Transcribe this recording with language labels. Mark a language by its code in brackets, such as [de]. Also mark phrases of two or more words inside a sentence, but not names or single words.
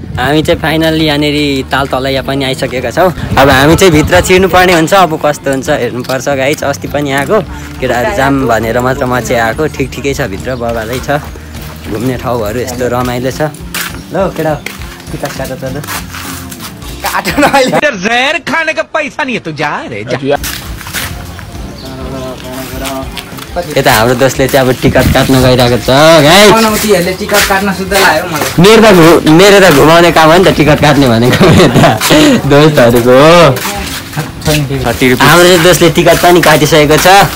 [ne] हामी चाहिँ फाइनल्ली यहाँनिर तालतलैया पनि आइसकेका छौँ। अब हामी चाहिँ भित्र छिर्नु पर्ने हुन्छ अब कस्तो हुन्छ हेर्नुपर्छ गाइस। अस्ति पनि आएको केटाहरू जाम भनेर मात्र म चाहिँ आएको ठिकै छ भित्र बबालै छ घुम्ने ठाउँहरू यस्तो रमाइलो छ। ल केटा टिकट काट त ल [hi] जहर खाने का पैसा नहीं है तू जा रे जा। [ne] यता हाम्रो दोस्तले चाहिँ अब टिकट काट्न गइरहेको छ गाइस। बनाउतीहरूले टिकट काट्न सुद्धा लाग्यो मलाई। मेरो त घुमाउने काम हो नि त टिकट काट्ने भनेको यता दोस्तहरूको हो। हाम्रो चाहिँ दोस्तले टिकट पनि काटिसकेको छ।